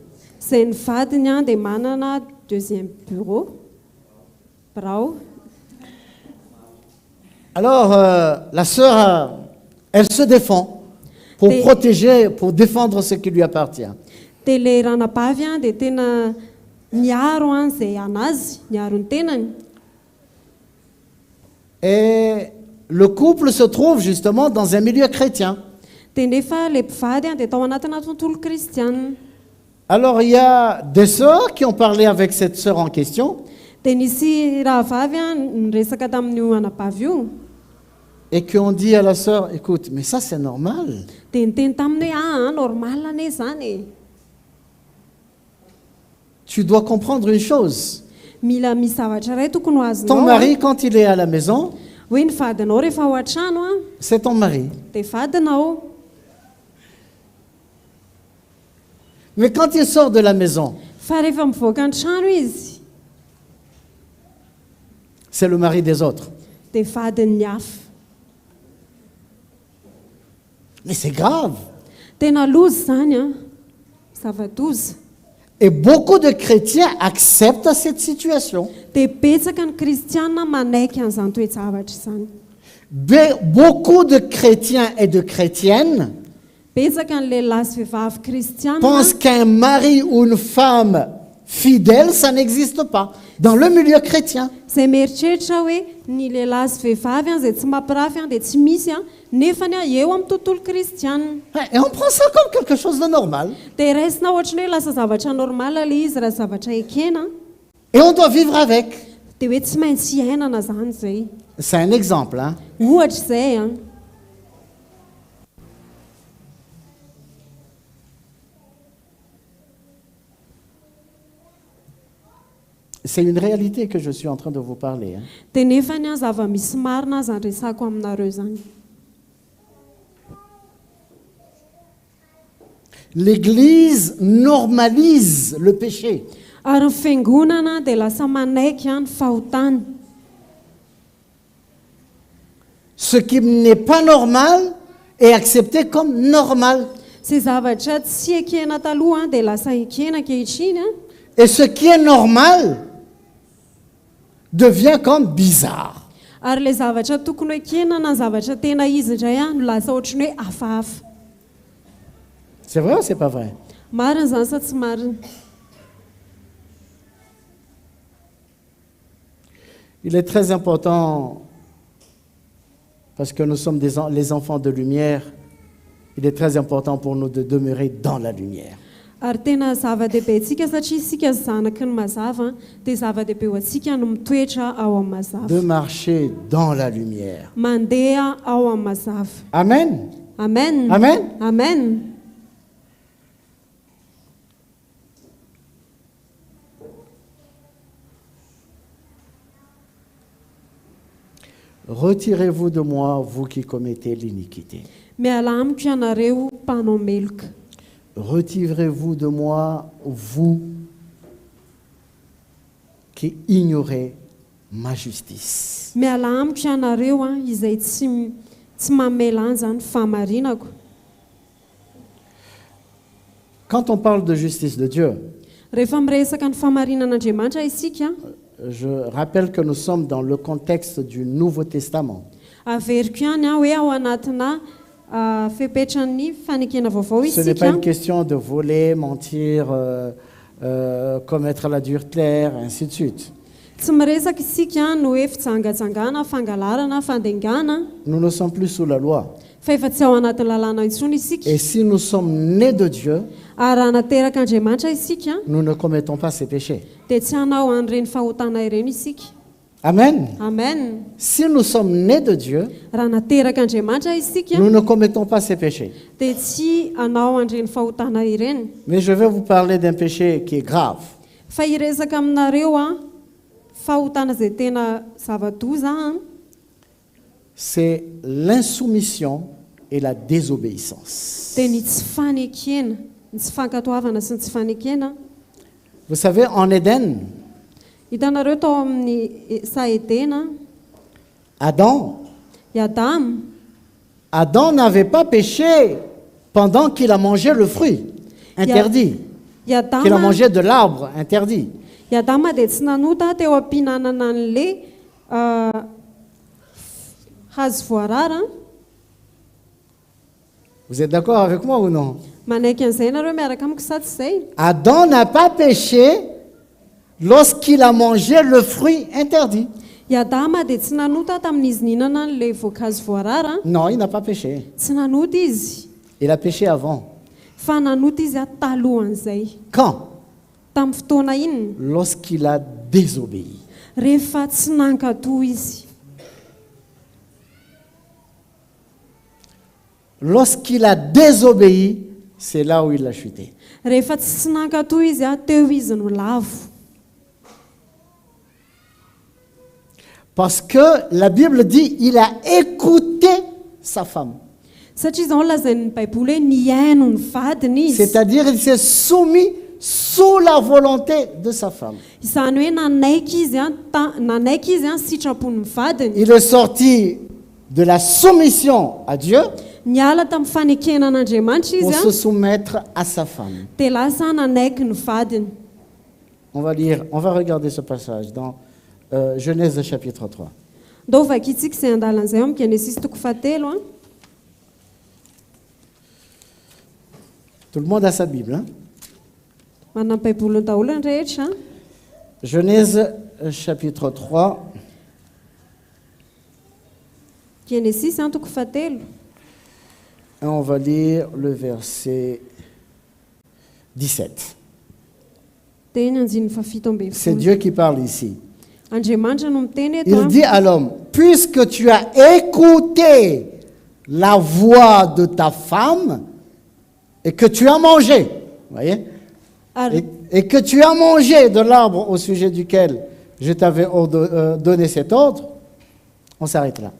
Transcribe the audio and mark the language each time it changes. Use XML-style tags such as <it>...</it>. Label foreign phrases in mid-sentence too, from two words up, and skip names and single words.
<mg>izay ny vadiny a dia manana</mg> <fr>deuxième bureau,</fr> <mg>birao.</mg> <fr>Alors, la sœur, elle se défend pour Et- protéger, pour défendre ce qui lui appartient.</fr> <mg>Dia le ranabavy a dia tena miaro a izay anazy, miaro ny tenany.</mg> <fr>Et le couple se trouve justement dans un milieu chrétien.</fr> <mg>Dia nefa le mpivady a dia tao anatina tontolo kristianina.</mg> <fr>Alors, il y a des sœurs qui ont parlé avec cette sœur en question</fr> <mg>Dia nisy rahavavy a niresaka tamin'io anabavy io,</mg> <fr>et qui ont dit à la sœur, écoute, mais ça c'est normal.</fr> <mg>dia niteny taminy hoe normal ane zany e.</mg> <fr>Tu dois comprendre une chose.</fr> <mg>Mila misy zavatra iray tokony ho</mg> <fr>Ton</fr> <mg>azonao a.</mg> <fr>mari, quand il est à la maison,</fr> <mg>Hoe ny vadinao rehefa ao an-trano a</mg> <fr>c'est ton mari.</fr> <mg>dia vadinao,</mg> <fr>Mais quand il sort de la maison,</fr> <mg>fa rehefa mivoaka ny trano izy</mg> <fr>c'est le mari des autres.</fr> <mg>dia vadin'ny hafa.</mg> <fr>Mais c'est grave.</fr> <mg>Tena loza zany a, zava-doza.</mg> <fr>Et beaucoup de chrétiens acceptent cette situation.</fr> <mg>Dia betsaka ny kristianina manaiky an'izany toe-javatra izany.</mg> <fr>Beaucoup de chrétiens et de chrétiennes</fr> <mg>Betsaka ny lehilahy sy vehivavy kristianina</mg> <fr>pensent qu'un mari ou une femme fidèle, ça n'existe pas dans le milieu chrétien.</fr> <mg>izay mieritreritra hoe ny lehilahy sy vehivavy a izay tsy mampirafy a dia tsy misy a, nefany a eo amin'ny tontolo kristianina.</mg> <fr>Et on prend ça comme quelque chose de normal.</fr> <mg>Dia raisina ohatrany hoe lasa zavatra normala le izy raha zavatra ekena,</mg> <fr>Et on doit vivre avec.</fr> <mg>dia hoe tsy maintsy iainana zany izay.</mg> <fr>C'est un exemple. Hein?</fr> <mg>Ohatra izay a.</mg> <fr>C'est une réalité que je suis en train de vous parler. Hein?</fr> <mg>Dia nefany a zava-misy marina aza resako aminareo zany.</mg> <fr>L'Église normalise le péché.</fr> <mg>Ary ny fiangonana dia lasa manaiky a ny fahotana.</mg> <fr>Ce qui n'est pas normal est accepté comme normal.</fr> <mg>Tsy zavatra tsy ekena taloha dia lasa ekena ankehitriny.</mg> <fr>Et ce qui est normal devient comme bizarre.</fr> <mg>Ary le zavatra tokony ekena na zavatra tena izy indray no lasa ohatrany hoe hafahafa.</mg> <fr>C'est vrai ou c'est pas vrai?</fr> <mg>Marina zany sa tsy marina?</mg> <fr>Il est très important, parce que nous sommes les enfants de lumière, il est très important pour nous de demeurer dans la lumière.</fr> <mg>Ary tena zava-dehibe antsika satria isika zanaky ny mazava dia zava-dehibe ho antsika no mitoetra ao amin'ny mazava.</mg> <fr>De marcher dans la lumière.</fr> <mg>Mandeha ao amin'ny mazava. Amen. Amen. Amen. Amen.</mg> <fr>Retirez-vous de moi, vous qui commettez l'iniquité.</fr> <mg>Miala amiko ianareo mpanao meloka.</mg> <fr>Retirez-vous de moi, vous qui ignorez ma justice.</fr> <mg>Miala amiko ianareo izay tsy mamela zany famarinako.</mg> <fr>Quand on parle de justice de Dieu,</fr> <mg>Rehefa miresaka ny famarinan'Andriamanitra isika,</mg> <fr>je rappelle que nous sommes dans le contexte du Nouveau Testament.</fr> <mg>averiko ihany hoe ao anatina fepetran'ny fanekena vaovao</mg> <fr>Ce n'est pas une</fr> <mg>isika.</mg> <fr>question de voler, mentir, commettre l'adultère, ainsi de suite.</fr> <mg>Tsy miresaka isika no hoe fitsangatsangana, fangalarana, fandengana,</mg> <fr>Nous ne sommes plus sous la loi.</fr> <mg>fa efa tsy ao anatin'ny lalàna intsony isika.</mg> <fr>Et si nous sommes nés de Dieu,</fr> <mg>Ary raha nateraka Andriamanitra isika</mg> <fr>nous ne commettons pas ces péchés.</fr> <mg>dia tsy hanao an'ireny fahotana ireny isika. Amen. Amen.</mg> <fr>Si nous sommes nés de Dieu,</fr> <mg>Raha nateraka Andriamanitra isika</mg> <fr>nous ne commettons pas ces péchés.</fr> <mg>dia tsy hanao an'ireny fahotana ireny.</mg> <fr>Mais je vais vous parler d'un péché qui est grave.</fr> <mg>Fa hiresaka aminareo fahotana izay tena zava-doza</mg> <fr>C'est l'insoumission et la désobéissance.</fr> <mg>dia ny tsy fanekena, ny tsy fankatoavana sy ny tsy fanekena.</mg> <fr>Vous savez, en Éden,</fr> <mg>Hitanareo tao amin'ny Saedena,</mg> <fr>Adam Adam n'avait pas péché pendant qu'il a mangé le fruit interdit, qu'il a Adam mangé de l'arbre interdit.</fr> <mg>dia tsy nanota teo am-pihinanana an'le hazo voarara.</mg> <fr>Vous êtes d'accord avec moi ou non?</fr> <mg>Manaiky an'izay nareo miaraka amiko sa tsy izay?</mg> <fr>Adam n'a pas péché lorsqu'il a mangé le fruit interdit.</fr> <mg>I Adama dia tsy nanota tamin'izy nihinana an'le voankazo voarara.</mg> <fr>Non, il n'a pas péché.</fr> <mg>Tsy nanota izy,</mg> <fr>Il a péché avant.</fr> <mg>fa nanota izy talohan'izay.</mg> <fr>Quand?</fr> <mg>Tamin'ny fotoana inona?</mg> <fr>Lorsqu'il a désobéi.</fr> <mg>Rehefa tsy nankatoa izy.</mg> <fr>Lorsqu'il a désobéi, c'est là où il a chuté.</fr> <mg>Rehefa tsy nankatoa izy teo izy no lavo.</mg> <fr>Parce que la Bible dit il a écouté sa femme.</fr> <mg>Satria izao lazain'ny Baiboly hoe niaino ny vadiny izy.</mg> <fr>C'est-à-dire il s'est soumis sous la volonté de sa femme.</fr> <mg>Izany hoe nanaiky izy sitrapon'ny vadiny.</mg> <fr>Il est sorti de la soumission à Dieu</fr> <mg>Niala tamin'ny fanekenan'Andriamanitra</mg> <fr>pour</fr> <mg>izy</mg> <fr>se soumettre à sa femme.</fr> <mg>dia lasa nanaiky ny vadiny.</mg> <fr>On va regarder ce passage dans Genèse chapitre 3.</fr> <mg>Ndao vakitsika izay andalan'izay amin'ny Genesis toko 7.</mg> <fr>Tout le monde a sa Bible. Hein?</fr> <mg>Manana ny Baiboliny daholo ny rehetra.</mg> <fr>Genèse chapitre 3.</fr> <mg>Genesis toko 7.</mg> <fr>Et on va lire le verset 17.</fr> <mg>Teny andininy fafito ambin'ny</mg> <fr>C'est</fr> <mg>folo.</mg> <fr>Dieu qui parle ici.</fr> <mg>Andriamanitra no miteny eto.</mg> <fr>Il dit à l'homme, puisque tu as écouté la voix de ta femme et que tu as mangé, voyez,</fr> <mg>Ary</mg> <fr>et que tu as mangé de l'arbre au sujet duquel je t'avais donné cet ordre, on s'arrête là.</fr>